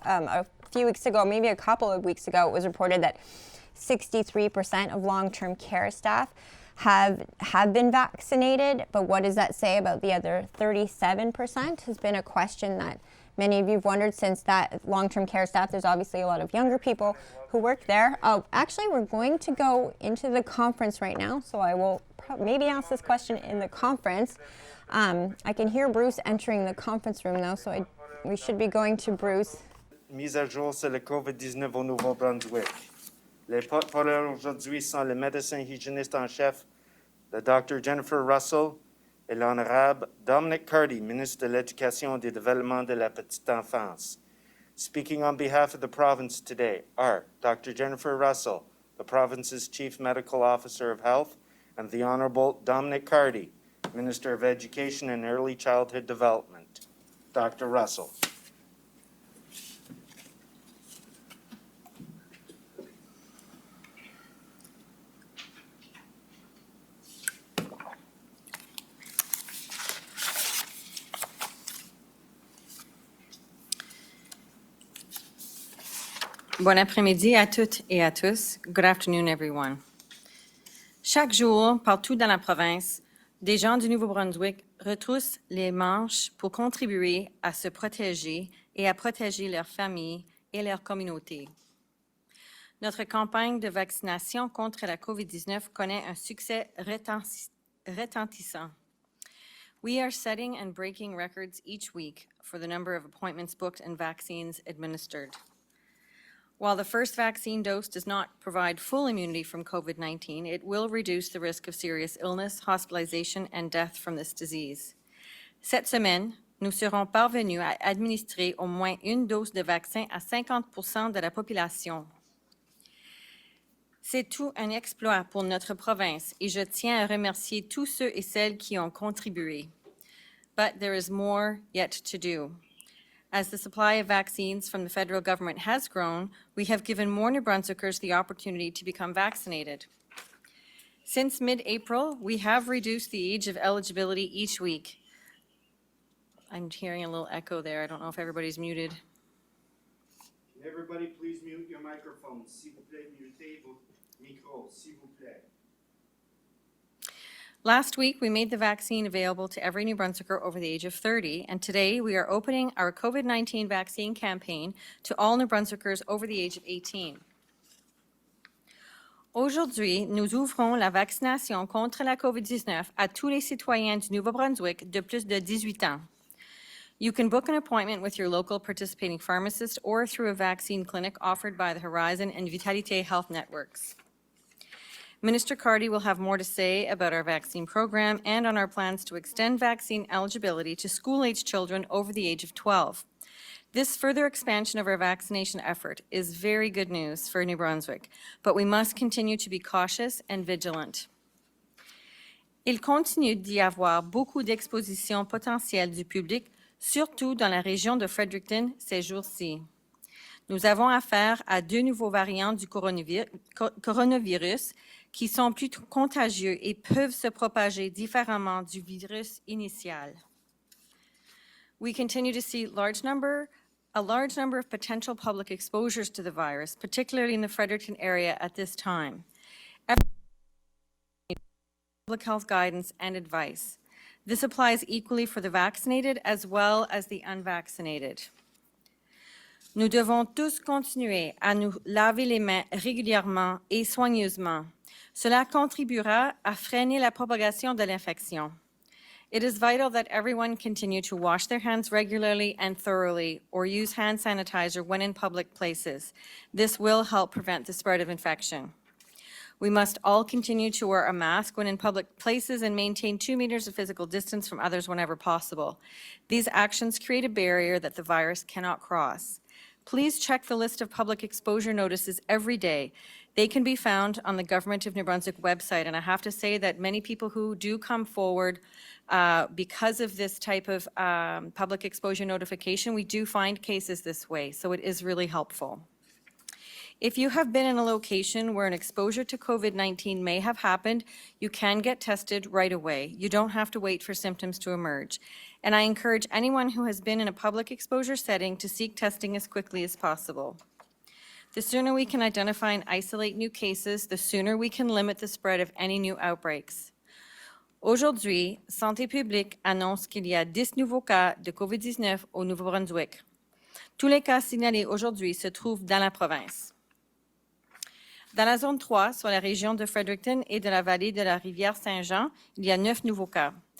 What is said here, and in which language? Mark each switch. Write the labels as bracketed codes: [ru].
[en] A few weeks ago, maybe a couple of weeks ago, it was reported that 63% of long-term care staff have been vaccinated, but what does that say about the other 37% has been a question that many of you have wondered since that long-term care staff, there's obviously a lot of younger people who work there. Oh, actually, we're going to go into the conference right now, so I will maybe ask this question in the conference. I can hear Bruce entering the conference room though, so we should be going to Bruce. [fr] Mise à jour sur le COVID-19 au Nouveau-Brunswick. Les porte-parole aujourd'hui sont le médecin hygiéniste en chef, le Dr. Jennifer Russell, et l'honorable Dominic Cardy, ministre de l'Éducation et du Développement de la Petite Enfance. [en] Speaking on behalf of the province today are Dr. Jennifer Russell, the province's Chief Medical Officer of Health, and the Honorable Dominic Cardy, Minister of Education and Early Childhood Development. Dr. Russell. [fr] Bon après-midi à toutes et à tous. [en] Good afternoon, everyone. [fr] Chaque jour, partout dans la province, des gens du Nouveau-Brunswick retroussent les manches pour contribuer à se protéger et à protéger leurs familles et leur communauté. Notre campagne de vaccination contre la COVID-19 connaît un succès retentissant. [en] We are setting and breaking records each week for the number of appointments booked and vaccines administered. While the first vaccine dose does not provide full immunity from COVID-19, it will reduce the risk of serious illness, hospitalization, and death from this disease. [fr] Cette semaine, nous serons parvenus à administrer au moins une dose de vaccin à 50% de la population. C'est tout un exploit pour notre province et je tiens à remercier tous ceux et celles qui ont contribué. [en] But there is more yet to do. As the supply of vaccines from the federal government has grown, we have given more New Brunswickers the opportunity to become vaccinated. Since mid-April, we have reduced the age of eligibility each week. I'm hearing a little echo there. I don't know if everybody's muted. Can everybody please mute your microphones? [fr] S'il vous plaît, mutez vos micros, s'il vous plaît. [en] Last week, we made the vaccine available to every New Brunswicker over the age of 30, and today we are opening our COVID-19 vaccine campaign to all New Brunswickers over the age of 18. [fr] Aujourd'hui, nous ouvrons la vaccination contre la COVID-19 à tous les citoyens du Nouveau-Brunswick de plus de 18 ans. [en] You can book an appointment with your local participating pharmacist or through a vaccine clinic offered by the Horizon and Vitalité health networks. Minister Cardy will have more to say about our vaccine program and on our plans to extend vaccine eligibility to school-age children over the age of 12. This further expansion of our vaccination effort is very good news for New Brunswick, but we must continue to be cautious and vigilant. [fr] Il continue d'y avoir beaucoup d'expositions potentielles du public, surtout dans la région de Fredericton ces jours-ci. Nous avons affaire à deux nouveaux variants du coronavirus qui sont plus contagieux et peuvent se propager différemment du virus initial. [en] We continue to see a large number of potential public exposures to the virus, particularly in the Fredericton area at this time. Public health guidance and advice. This applies equally for the vaccinated as well as the unvaccinated. [fr] Nous devons tous continuer à nous laver les mains régulièrement et soigneusement. Cela contribuera à freiner la propagation de l'infection. [en] It is vital that everyone continue to wash their hands regularly and thoroughly or use hand sanitizer when in public places. This will help prevent the spread of infection. We must all continue to wear a mask when in public places and maintain 2 meters of physical distance from others whenever possible. These actions create a barrier that the virus cannot cross. Please check the list of public exposure notices every day. They can be found on the Government of New Brunswick website, and I have to say that many people who do come forward because of this type of public exposure notification, we do find cases this way, so it is really helpful. If you have been in a location where an exposure to COVID-19 may have happened, you can get tested right away. You don't have to wait for symptoms to emerge. And I encourage anyone who has been in a public exposure setting to seek testing as quickly as possible. The sooner we can identify and isolate new cases, the sooner we can limit the spread of any new outbreaks. [fr] Aujourd'hui, Santé publique annonce qu'il y a 10 nouveaux cas de COVID-19 au Nouveau-Brunswick. Tous les cas signalés aujourd'hui se trouvent dans la province. Dans la zone 3, soit la région de Fredericton et de la vallée de la rivière Saint-Jean, il y a 9 nouveaux cas.